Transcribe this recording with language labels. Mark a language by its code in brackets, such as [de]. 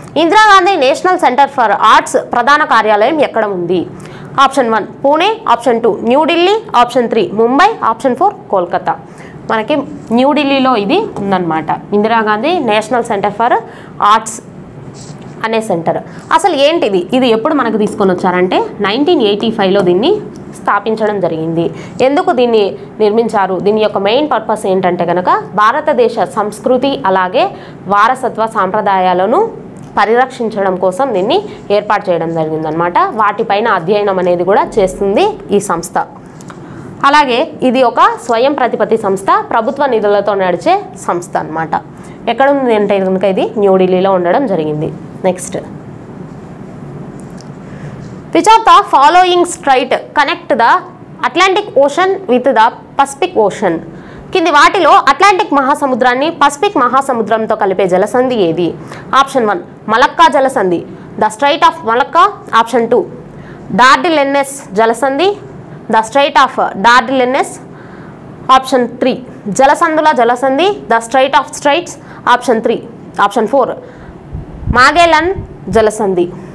[te] Indira Gandhi National Center for Arts ప్రధాన కార్యాలయం ఎక్కడ ఉంది? Option 1 Pune, option 2 New Delhi, option 3 Mumbai, option 4 Kolkata. మనకి న్యూఢిల్లీలో ఇది ఉందన్నమాట, Indira Gandhi national centre for arts అనే సెంటర్. అసలు ఏంటిది, ఇది ఎప్పుడు మనకు తీసుకొని వచ్చారంటే 1985లో దీన్ని స్థాపించడం జరిగింది. ఎందుకు దీన్ని నిర్మించారు? దీని యొక్క మెయిన్ పర్పస్ ఏంటంటే కనుక భారతదేశ సంస్కృతి అలాగే వారసత్వ సాంప్రదాయాలను పరిరక్షించడం కోసం దీన్ని ఏర్పాటు చేయడం జరిగిందనమాట. వాటిపైన అధ్యయనం అనేది కూడా చేస్తుంది ఈ సంస్థ. అలాగే ఇది ఒక స్వయం ప్రతిపత్తి సంస్థ, ప్రభుత్వ నిధులతో నడిచే సంస్థ అనమాట. ఎక్కడ ఉంది అంటే కనుక ఇది న్యూఢిల్లీలో ఉండడం జరిగింది. [en] Next, which of the following strait connect the Atlantic Ocean with the Pacific Ocean? [te] కింది వాటిలో అట్లాంటిక్ మహాసముద్రాన్ని పసిఫిక్ మహాసముద్రంతో కలిపే జలసంధి ఏది? ఆప్షన్ 1 మలక్కా జలసంధి, the straight of Malacca, option 2 డార్డిలెన్నెస్ జలసంధి, ద స్ట్రైట్ ఆఫ్ డార్డిలెన్నెస్, ఆప్షన్ 3 జలసంధుల జలసంధి, the straight of Strides, option 3 option 4 మాగెల్లన్ జలసంధి.